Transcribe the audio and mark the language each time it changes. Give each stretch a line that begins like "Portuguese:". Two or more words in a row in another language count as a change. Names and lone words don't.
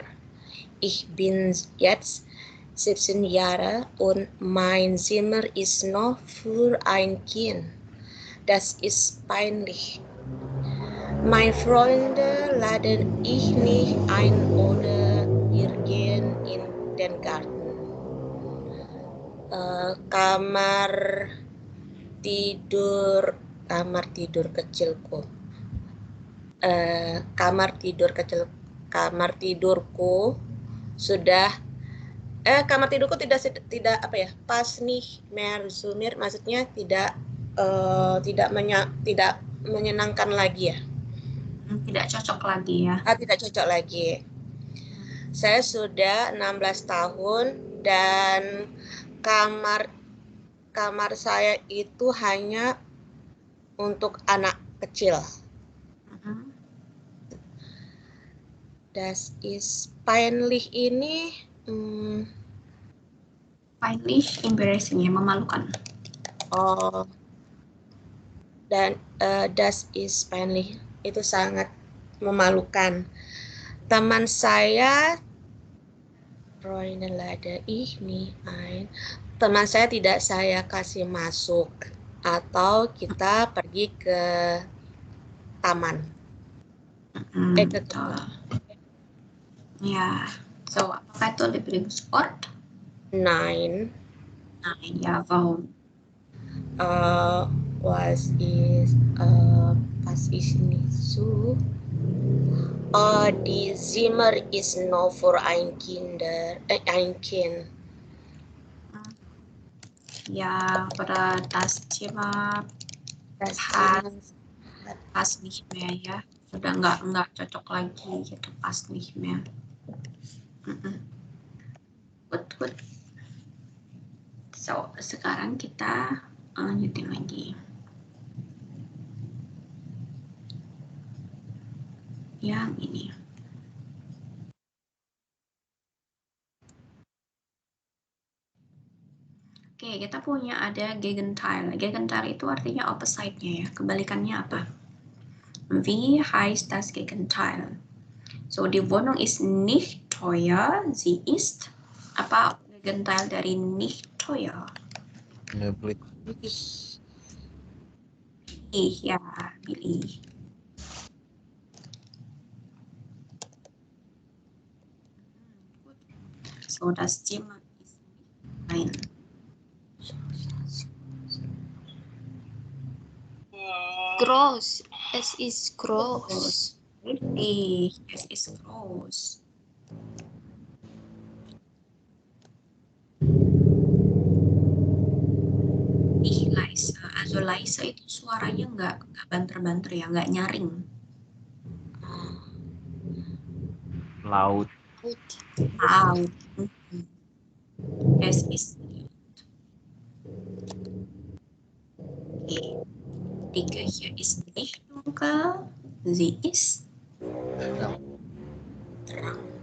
German: Ich bin jetzt 17 Jahre und mein Zimmer ist noch für ein Kind. Das ist peinlich. Meine Freunde laden ich nicht ein oder wir gehen in den Garten.
Indonesian: Kamar tidurku. Kamar tidurku sudah kamar tidurku tidak apa ya, pas nih Merzumir, maksudnya tidak menyenangkan lagi ya. Tidak cocok lagi ya. Tidak cocok lagi. Saya sudah 16 tahun dan kamar saya itu hanya untuk anak kecil.
German: Das ist peinlich
Indonesian: ini peinlich, embarrassing ya, memalukan. Dan
German: das ist peinlich
Indonesian: itu sangat memalukan. Teman saya teman saya tidak saya kasih masuk atau kita pergi ke taman. Ya, so apakah itu Lieblingsort?
German: Nein, ya, warum? Was ist nicht so? Die Zimmer ist nur für ein Kind. Ja, oder das Zimmer passt nicht mehr ya.
Indonesian: Sudah nggak cocok lagi gitu,
German: pas nicht mehr.
English: Good. So,
Indonesian: sekarang kita lanjutin lagi. Yang ini. Oke, kita punya ada Gegenteil. Gegenteil itu artinya opposite-nya ya. Kebalikannya apa?
German: Wie heißt das Gegenteil? So, die Wohnung ist nicht teuer, sie ist apa Gegenteil dari nicht 맞춰요.
Indonesian: Ya, beli. Ya, pilih.
German: So das Zimmer ist klein. Groß. Es ist groß. Richtig, es ist groß. Ih, leise.
Indonesian: Also leise itu suaranya nggak banter-banter ya, nggak nyaring.
German: Laut. Laut. Es ist laut. Okay. Die Küche ist nicht dunkel. Sie ist terang.